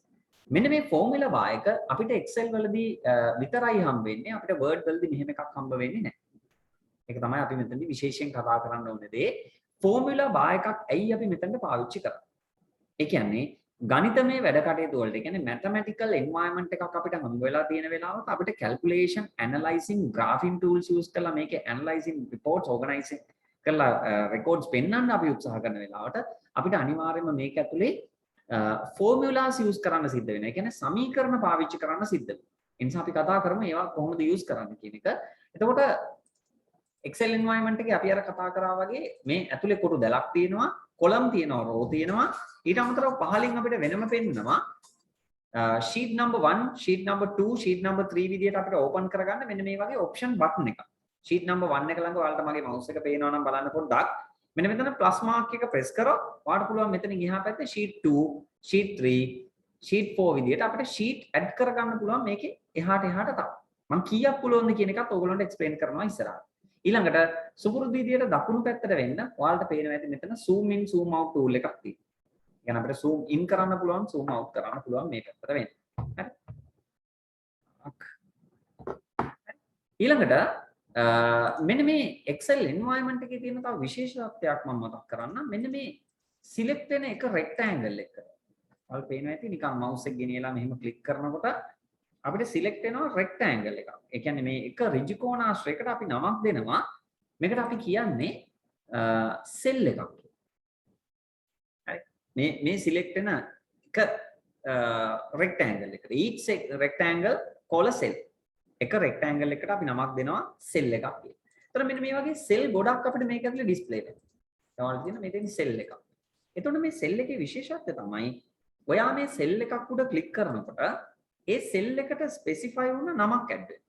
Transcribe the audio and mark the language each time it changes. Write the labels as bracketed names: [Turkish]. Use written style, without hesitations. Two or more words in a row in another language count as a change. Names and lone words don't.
[Sinhala] මෙන්න මේ [English] formula bar [Sinhala] එක අපිට Excel වලදී විතරයි හම්බ වෙන්නේ. අපිට Word වලදී මෙහෙම එකක් හම්බ වෙන්නේ නැහැ. ඒක තමයි අපි මෙතනදී විශේෂයෙන් කතා කරන්න ඕනේ දේ. [English] formula bar [Sinhala] එකක් ඇයි අපි මෙතනට පාවිච්චි කරන්නේ? ඒ කියන්නේ ගණිතමය වැඩ කටයුතු වලට කියන්නේ [English] mathematical environment [Sinhala] එකක් අපිට හම්බ වෙලා තියෙන වෙලාවට අපිට [English] calculation analyzing graphing tools use [Sinhala] කරලා මේකේ [English] analyzing reports organizing [Sinhala] කරලා records පෙන්වන්න අපි උත්සාහ කරන වෙලාවට අපිට අනිවාර්යයෙන්ම මේක ඇතුලේ [English] formulas use [Sinhala] කරන්න සිද්ධ වෙනවා. ඒ කියන්නේ සමීකරණ පාවිච්චි කරන්න සිද්ධ වෙනවා. ඒ නිසා අපි කතා කරමු ඒවා කොහොමද use කරන්න කියන එක. එතකොට Excel environment එකේ අපි අර කතා කරා වගේ මේ ඇතුලේ කොටු දැලක් තියෙනවා, කොලම් තියෙනවා, රෝ තියෙනවා. ඊට අමතරව පහලින් අපිට වෙනම පෙන්නනවා [English] sheet number 1, sheet number 2, sheet number 3 [Sinhala] විදියට අපිට open කරගන්න මෙන්න මේ වගේ [English] option button [Sinhala] එකක්. [English] sheet number 1 [Sinhala] එක ළඟ ඔයාලට මගේ mouse එක පේනවා නම් බලන්න පොඩ්ඩක්. මෙන්න මෙතන [English] plus mark [Sinhala] එක press කරොත් ඔයාලට පුළුවන් මෙතනින් එහා පැත්තේ sheet 2, sheet 3, sheet 4 විදියට අපිට sheet add කරගන්න පුළුවන් මේකේ එහාට තව. මම කීයක් පුළුවන්ද කියන එකත් ඕගොල්ලන්ට explain කරනවා ඉස්සරහට. ඊළඟට සුපුරුදු විදියට දකුණු පැත්තට වෙන්න ඔයාලට පේනවා ඇති මෙතන [English] zoom in zoom out tool [Sinhala] එකක් තියෙනවා. يعني අපිට [English] zoom in [Sinhala] කරන්න පුළුවන් [English] zoom out [Sinhala] කරන්න පුළුවන් මේ පැත්තට වෙන්න. හරි. ඊළඟට මෙන්න මේ Excel environment එකේ තියෙන තව විශේෂත්වයක් මම මතක් කරන්නම්. මෙන්න මේ select වෙන එක rectangle එක. ඔයාලට පේනවා ඇති නිකන් mouse එක ගෙනියලා මෙහෙම click කරනකොට අපිට select වෙනවා rectangle එකක්. ඒ කියන්නේ මේ එක ඍජු කෝණාශ්‍රයකට අපි නමක් දෙනවා. මේකට අපි කියන්නේ cell එකක්. මේ select වෙන එක rectangle එකට [English] each rectangle call a cell [Sinhala] එක rectangle එකකට අපි නමක් දෙනවා cell එකක් කියලා. එතකොට මෙන්න මේ වගේ cell ගොඩක් අපිට මේක ඇතුලේ display වෙනවා. ඔයාලට තියෙන මෙතන cell එකක්. එතකොට මේ cell එකේ විශේෂත්වය තමයි ඔයා මේ cell එකක් උඩ click කරනකොට ඒ cell එකට specify වුණ නමක් add වෙනවා.